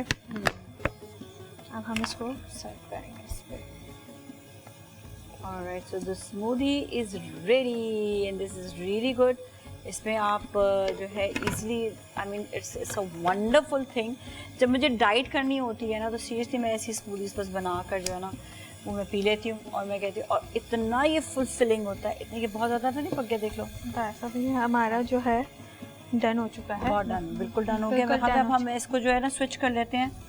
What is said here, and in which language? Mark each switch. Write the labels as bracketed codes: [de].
[hi] अब हम इसको सर्व करेंगे इस पे। [en] Alright, so the smoothie is ready and this is really good. [hi] इसमें आप जो है [en] easily, I mean it's a wonderful thing. [hi] जब मुझे डाइट करनी होती है ना तो सीरियसली मैं ऐसी स्मूदीज बस बना कर जो है ना वो मैं पी लेती हूँ, और मैं कहती हूँ और इतना ये फुलफिलिंग होता है, इतने कि बहुत ज़्यादा तो नहीं पक गया। देख लो, ऐसा भी हमारा जो है डन हो चुका है। बहुत डन, बिल्कुल डन हो गया। अब हम इसको जो है ना स्विच कर लेते हैं।